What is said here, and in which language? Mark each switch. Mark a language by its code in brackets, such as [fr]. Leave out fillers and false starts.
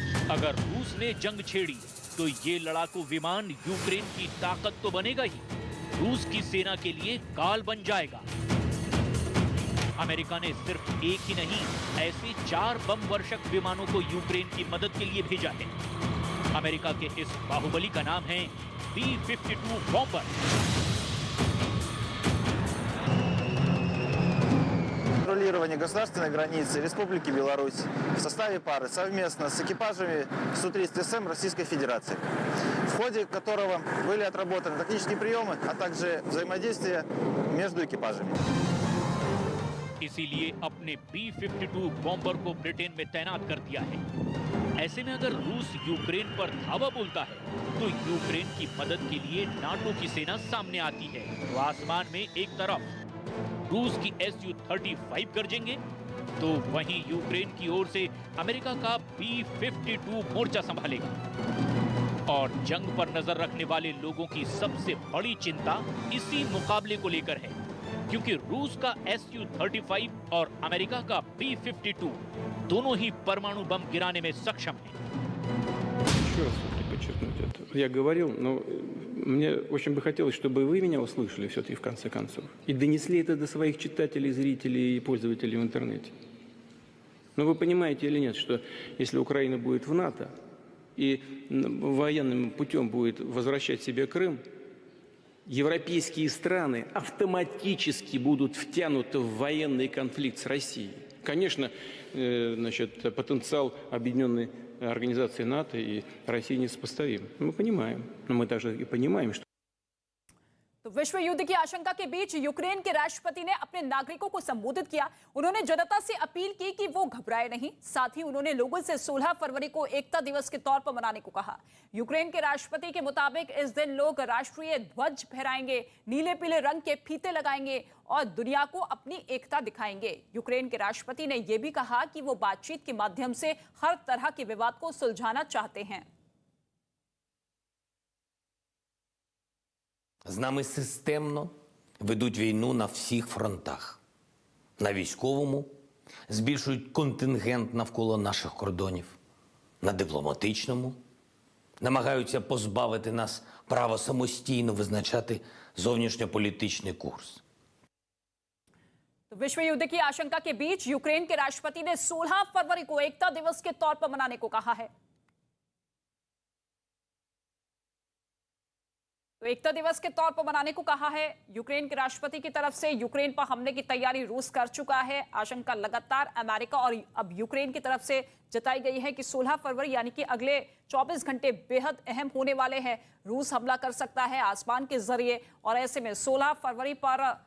[hi] अगर रूस ने जंग छेड़ी तो ये लड़ाकू विमान यूक्रेन की ताकत तो बनेगा ही, रूस की सेना के लिए काल बन जाएगा। अमेरिका ने सिर्फ एक ही नहीं, ऐसे 4 बम वर्षक विमानों को यूक्रेन की मदद के लिए भेजा है। अमेरिका के इस बाहुबली का नाम है B-52 बॉम्बर। [ru] Патрулирование государственной границы Республики Беларусь в составе пары совместно с экипажами Су-30СМ Российской Федерации, в ходе которого были отработаны тактические приемы, а также взаимодействие между экипажами. [hi] इसीलिए अपने B-52 बॉम्बर को ब्रिटेन में तैनात कर दिया है। ऐसे में अगर रूस यूक्रेन पर धावा बोलता है तो यूक्रेन की मदद के लिए नाटो की सेना सामने आती है। तो आसमान में एक तरफ रूस की Su-35 गरजेंगे, तो वहीं यूक्रेन की ओर से अमेरिका का B-52 मोर्चा संभालेगा। और जंग पर नजर रखने वाले लोगों की सबसे बड़ी चिंता इसी मुकाबले को लेकर है, क्योंकि रूस का Su-35 और अमेरिका का B-52 दोनों ही परमाणु बम गिराने में सक्षम हैं। [ru] Еще раз все-таки подчеркнуть это. Я говорил, но мне очень бы хотелось, чтобы вы меня услышали все-таки в конце концов. И донесли это до своих читателей, зрителей и пользователей в интернете. Но вы понимаете или нет, что если Украина будет в НАТО и военным путем будет возвращать себе Крым, европейские страны автоматически будут втянуты в военный конфликт с Россией. Конечно, значит, потенциал объединенной организации НАТО и России несопоставим. Мы понимаем, но мы также и понимаем, что [hi] तो विश्व युद्ध की आशंका के बीच यूक्रेन के राष्ट्रपति ने अपने नागरिकों को संबोधित किया। उन्होंने जनता से अपील की कि वो घबराए नहीं। साथ ही उन्होंने लोगों से 16 फरवरी को एकता दिवस के तौर पर मनाने को कहा। यूक्रेन के राष्ट्रपति के मुताबिक इस दिन लोग राष्ट्रीय ध्वज फहराएंगे, नीले पीले रंग के फीते लगाएंगे और दुनिया को अपनी एकता दिखाएंगे। यूक्रेन के राष्ट्रपति ने यह भी कहा कि वो बातचीत के माध्यम से हर तरह के विवाद को सुलझाना चाहते हैं। [uk] З нами системно ведуть війну на всіх фронтах. На військовому збільшують контингент навколо наших кордонів. На дипломатичному намагаються позбавити нас права самостійно визначати зовнішньополітичний курс. [hi] तो विश्व युद्ध की आशंका के बीच यूक्रेन के राष्ट्रपति ने 16 फरवरी को एकता दिवस के तौर पर मनाने को कहा है। तो एकता दिवस के तौर पर मनाने को कहा है यूक्रेन के राष्ट्रपति की तरफ से। यूक्रेन पर हमले की तैयारी रूस कर चुका है। आशंका लगातार अमेरिका और अब यूक्रेन की तरफ से जताई गई है कि 16 फरवरी यानी कि अगले 24 घंटे बेहद अहम होने वाले हैं। रूस हमला कर सकता है आसमान के जरिए और ऐसे में 16 फरवरी पर